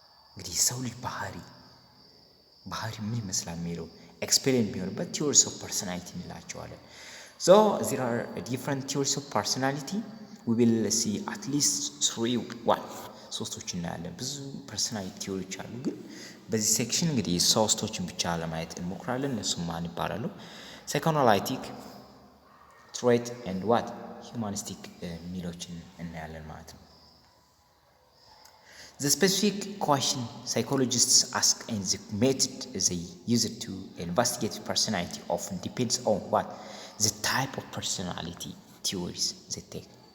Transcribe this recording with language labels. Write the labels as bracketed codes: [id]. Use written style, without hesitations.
[am] እንግዲህ ሰው ልጅ ባህሪ ምን ይመስላል የሚለው ኤክስፔሪየንስ ቢሆንበት [en] theories of personality [am] እንላቸዋለን። [en] So there are different theories of personality. We will see at least 3 [am] ሶስቶችን እናያለን። ብዙ ፐርሰናሊቲ ቲዮሪዎች አሉ፣ ግን በዚህ ሴክሽን እንግዲህ ሶስቶችን ብቻ ለማየት እንሞክራለን። እነሱም ማን ይባላሉ? [en] psychoanalytic, trait and what humanistic [am] የሚሎችን እናያለን ማለት ነው። [en] The specific question psychologists ask and the method they use to investigate personality often depends on what the type of personality theories they take.